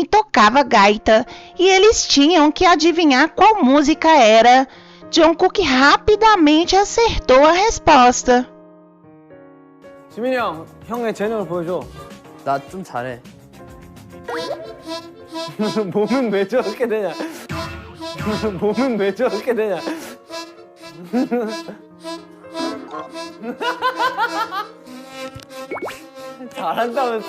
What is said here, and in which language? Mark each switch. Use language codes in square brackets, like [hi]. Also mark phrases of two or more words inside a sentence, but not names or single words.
[pt] tocava gaita e eles tinham que adivinhar qual música era, Jungkook rapidamente acertou a resposta. [ko] 지민이 형, 형의 재능을 보여줘. 나 좀 잘해. 몸은 왜 저렇게 되냐? 몸은 왜 저렇게 되냐? 잘한다면서.